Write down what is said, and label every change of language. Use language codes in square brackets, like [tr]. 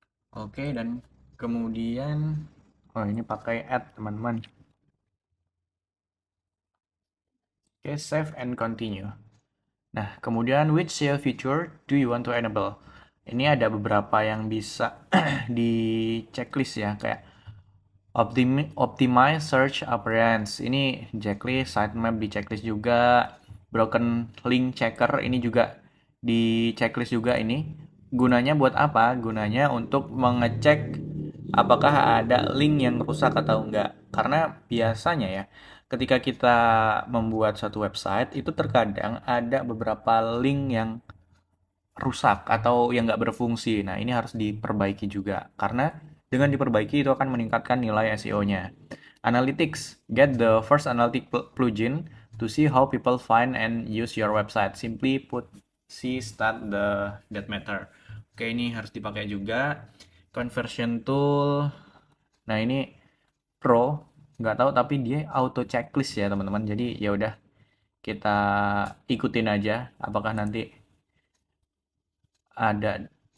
[id] Oke, dan kemudian oh ini pakai add teman-teman. [en] Oke, save and continue. [id] Nah, kemudian [en] which SEO feature do you want to enable? [id] Ini ada beberapa yang bisa di checklist ya, kayak optimize search appearance. Ini checklist, sitemap di checklist juga, broken link checker ini juga di checklist juga ini. Gunanya buat apa? Gunanya untuk mengecek apakah ada link yang rusak atau enggak. Karena biasanya ya, ketika kita membuat satu website, itu terkadang ada beberapa link yang rusak atau yang nggak berfungsi. Nah, ini harus diperbaiki juga. Karena dengan diperbaiki itu akan meningkatkan nilai SEO-nya. [en] Analytics. Get the first analytic plugin to see how people find and use your website. Simply put, see start the that matter. [id] Oke, ini harus dipakai juga. Conversion tool. Nah, ini pro. Nggak tahu, tapi dia auto checklist ya, teman-teman. Jadi, ya udah kita ikutin aja apakah nanti ada